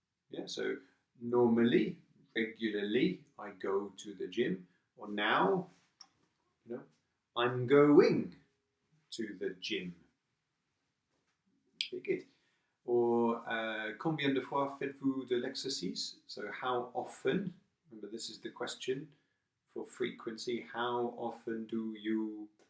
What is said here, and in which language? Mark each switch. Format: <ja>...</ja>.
<en>Yeah, so normally, regularly, I go to the gym. Or now, I'm going to the gym. Okay, good.</en> <fr>Or combien de fois faites-vous de l'exercice?</fr> <en>So how often? Remember, this is the question for frequency. How often do you?</en>